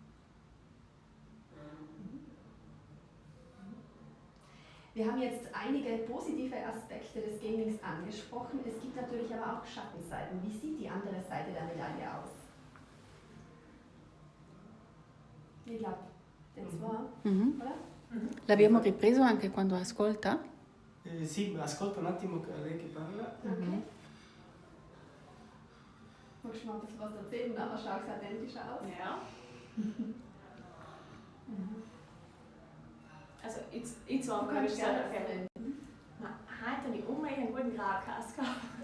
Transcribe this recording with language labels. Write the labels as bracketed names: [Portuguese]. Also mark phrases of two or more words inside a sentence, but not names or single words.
[German] Wir haben jetzt einige positive Aspekte des Gamings angesprochen. Es gibt natürlich aber auch Schattenseiten. Wie sieht die andere Seite der Medaille aus? Ich glaube, den zwei, oder? [Italian] L'abbiamo ripreso anche quando ascolta? Sì, ascolta un attimo lei che parla. [German] Okay. Magst du mal ein bisschen was erzählen? Aber schau es identisch aus. Ja. Also, ich zwar Du kannst gerne okay. erzählen. Heute habe ich unbedingt einen guten Graukäse gehabt.